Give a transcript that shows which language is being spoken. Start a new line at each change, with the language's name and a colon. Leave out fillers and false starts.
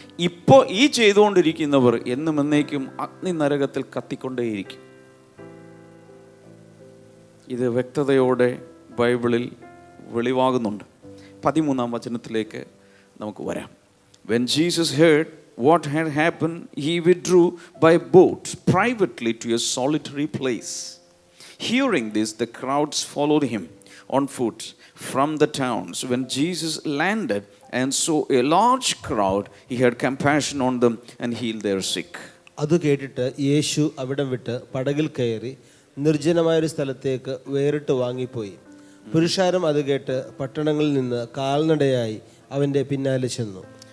Malayalam: ഇപ്പോൾ ഈ ചെയ്തുകൊണ്ടിരിക്കുന്നവർ എന്നും എന്നേക്കും അഗ്നി നരകത്തിൽ കത്തിക്കൊണ്ടേയിരിക്കും. ഇത് വ്യക്തതയോടെ ബൈബിളിൽ വെളിവാകുന്നുണ്ട്. 13-ാം വചനത്തിലേക്ക് നമുക്ക് വരാം.
English: When Jesus heard what had happened, he withdrew by boat privately to a solitary place. Hearing this, the crowds followed him on foot, from the towns. When Jesus landed and saw a large crowd, he had compassion on them and healed their sick.
Malayalam: അത് കേട്ടിട്ട് യേശു അവിടം വിട്ട് പടകിൽ കയറി നിർജ്ജനമായൊരു സ്ഥലത്തേക്ക് വേറിട്ട് വാങ്ങിപ്പോയി. പുരുഷാരം അത് കേട്ട് പട്ടണങ്ങളിൽ നിന്ന് കാൽനടയായി അവൻ്റെ പിന്നാലെ ചെന്നു.